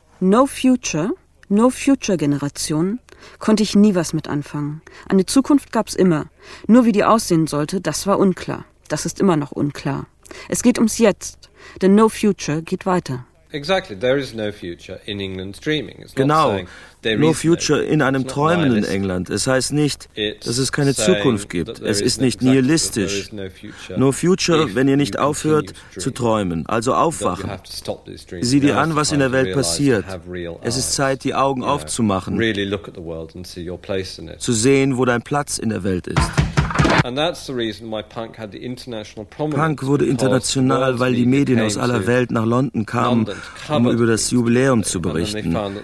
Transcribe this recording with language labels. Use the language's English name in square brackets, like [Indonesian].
[German] No Future, No Future Generation, konnte ich nie was mit anfangen. Eine Zukunft gab's immer. Nur wie die aussehen sollte, das war unklar. Das ist immer noch unklar. Es geht ums Jetzt, denn No Future geht weiter. [English] Exactly, there is no future in England's dreaming. It's [German] genau, no future in einem träumenden England. Es heißt nicht, dass es keine Zukunft gibt. Es ist nicht nihilistisch. No future, wenn ihr nicht aufhört zu träumen. Also aufwachen. Sieh dir an, was in der Welt passiert. Es ist Zeit, die Augen aufzumachen. Zu sehen, wo dein Platz in der Welt ist. [English] And that's the reason why punk had the international prominence. [German] Punk wurde international, weil die Medien aus aller Welt nach London kamen, um über das Jubiläum zu berichten.